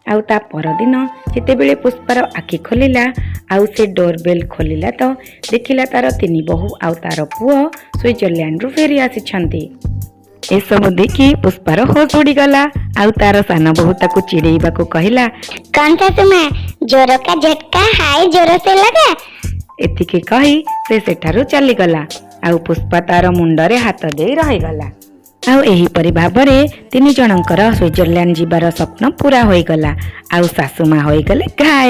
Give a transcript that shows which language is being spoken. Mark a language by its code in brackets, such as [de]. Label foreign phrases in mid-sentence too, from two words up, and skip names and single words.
[or] ଆଉ ତା ପରଦିନ ଯେତେବେଳେ ପୁଷ୍ପାର ଆଖି ଖୋଲିଲା ଆଉ ସେ ଡୋରବେଲ୍ ଖୋଲିଲା ତ ଦେଖିଲା ତାର 3 ବୋହୂ ଆଉ ତାର ପୁଅ ସୁଇଜରଲ୍ୟାଣ୍ଡରୁ ଫେରି ଆସିଛନ୍ତି। ଏସବୁ ଦେଖି ପୁଷ୍ପାର ହୋସ୍ ଉଡ଼ିଗଲା ଆଉ ତାର ସାନ ବୋହୂ ତାକୁ ଚିଡ଼େଇବାକୁ କହିଲା, [hi] कौन सासू माँ जोरों का झटका हाय जोरों से लगा। [or] ଏତିକି କହି ସେ ସେଠାରୁ ଚାଲିଗଲା ଆଉ ପୁଷ୍ପା ତାର ମୁଣ୍ଡରେ ହାତ ଦେଇ ରହିଗଲା। ଆଉ ଏହିପରି ଭାବରେ 3 ଜଣଙ୍କର ସୁଇଜରଲ୍ୟାଣ୍ଡ ଯିବାର ସ୍ୱପ୍ନ ପୁରା ହୋଇଗଲା ଆଉ ଶାଶୁମା ହୋଇଗଲେ ଘାଏ।